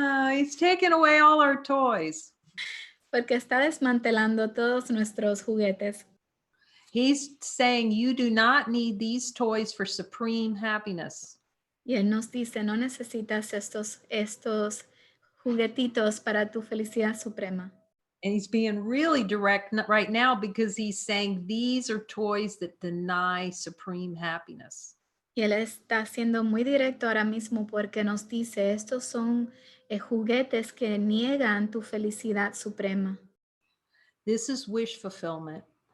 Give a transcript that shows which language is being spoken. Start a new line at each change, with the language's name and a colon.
English: He's taken away all our toys.
Spanish: Porque está desmantelando todos nuestros juguetes.
English: He's saying you do not need these toys for supreme happiness.
Spanish: Y Él nos dice, no necesitas estos juguetitos para tu felicidad suprema.
English: And he's being really direct right now because he's saying these are toys that deny supreme happiness.
Spanish: Y Él está siendo muy directo ahora mismo porque nos dice, estos son juguetes que niegan tu felicidad suprema.
English: This is wish fulfillment.